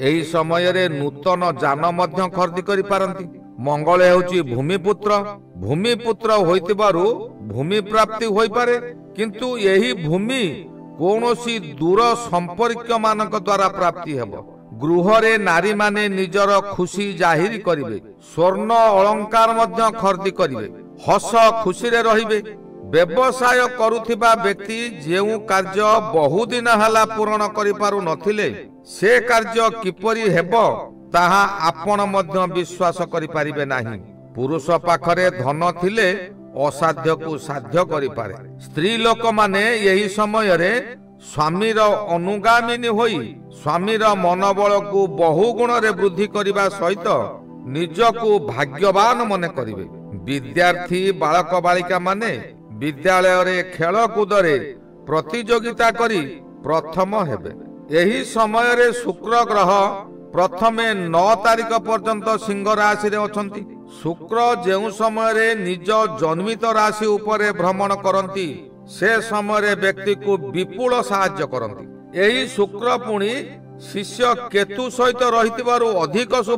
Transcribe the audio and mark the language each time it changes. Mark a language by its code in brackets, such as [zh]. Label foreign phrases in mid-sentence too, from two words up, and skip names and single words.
[or] ଏହି ସମୟ ରେ ନୂତନ ଯାନ ମଧ୍ୟ ଖରିଦି କରି ପାରନ୍ତି। ମଙ୍ଗଳ ହେଉଛି ଭୂମିପୁତ୍ର। ଭୂମିପୁତ୍ର ହୋଇଥିବାରୁ ଭୂମି ପ୍ରାପ୍ତି ହୋଇ ପାରେ, କିନ୍ତୁ ଏହି ଭୂମି କୌଣସି ଦୂର ସମ୍ପର୍କ ମାନଙ୍କ ଦ୍ୱାରା ପ୍ରାପ୍ତି ହେବ। ଗୃହରେ ନାରୀ ମାନେ ନିଜର ଖୁସି ଜାହିର କରିବେ ସ୍ୱର୍ଣ୍ଣ ଅଳଙ୍କାର ମଧ୍ୟ ଖରିଦି କରିବେ ହସ ଖୁସି ରେ ରହିବେ ବ୍ୟବସାୟ କରୁଥିବା ବ୍ୟକ୍ତି ଯେଉଁ କାର୍ଯ୍ୟ ବହୁଦିନ ହେଲା ପୂର୍ଣ୍ଣ କରି ପାରୁ ନଥିଲେ ସେ କାର୍ଯ୍ୟ କିପରି ହେବ ତାହା ଆପଣ ମଧ୍ୟ ବିଶ୍ୱାସ କରି ପାରିବେ ନାହିଁ ପୁରୁଷ ପାଖରେ ଧନ ଥିଲେ ଅସାଧ୍ୟ କୁ ସାଧ୍ୟ କରି ପାରେ ସ୍ତ୍ରୀ ଲୋକ ମାନେ ଏହି ସମୟ ରେ ସ୍ୱାମୀର ଅନୁଗାମିନୀ ହୋଇ ସ୍ୱାମୀର ମନୋବଳ କୁ ବହୁ ଗୁଣ ରେ ବୃଦ୍ଧି କରିବା ସହିତ ନିଜକୁ ଭାଗ୍ୟବାନ ମନେ କରିବେ ବିଦ୍ୟାର୍ଥୀ ବାଳକ ବାଳିକା ମାନେ ବିଦ୍ୟାଳୟ ରେ ଖେଳ କୁଦ ରେ ପ୍ରତିଯୋଗିତା କରି ପ୍ରଥମ ହେବେ ଏହି ସମୟ ରେ ଶୁକ୍ର ଗ୍ରହ ପ୍ରଥମେ 9 ତାରିଖ ପର୍ଯ୍ୟନ୍ତ ସିଂହ ରାଶି ରେ ଅଛନ୍ତି ଶୁକ୍ର ଯେଉଁ ସମୟ ରେ ନିଜ ଜନ୍ମିତ ରାଶି ଉପରେ ଭ୍ରମଣ କରନ୍ତି ସେ ସମୟ ରେ ବ୍ୟକ୍ତି କୁ ବିପୁଳ ସାହାଯ୍ୟ କରନ୍ତି ଏହି ଶୁକ୍ର ପୁଣି ଶିଷ୍ୟ କେତୁ ସହିତ ରହିଥିବାରୁ ଅଧିକ ଶୁଭ